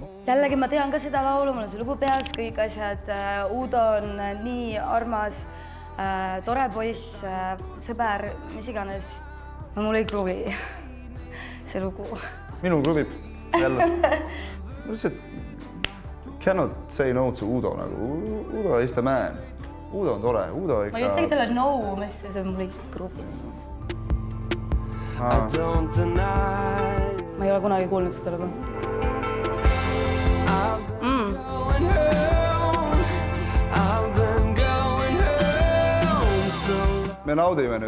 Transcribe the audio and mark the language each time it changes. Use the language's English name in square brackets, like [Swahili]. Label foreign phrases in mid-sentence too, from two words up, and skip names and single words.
[Estonian] Jällegi ma tean ka seda laulu, mul on see lugu peas, kõik asjad. Uudo on nii armas, tore poiss, sõber, mis iganes. Mul ei kruvi see lugu. Minul kruvib jälle. Ma lihtsalt [English] cannot say no to Uudo [Estonian] nagu. [English] Uudo is the man. [Estonian] Uudo on tore. Uudo ikka... Ma ei ütlegi talle no, mis see mul ei kruvi. Ma ei ole kunagi kuulnud seda lugu. Me naudime nüüd.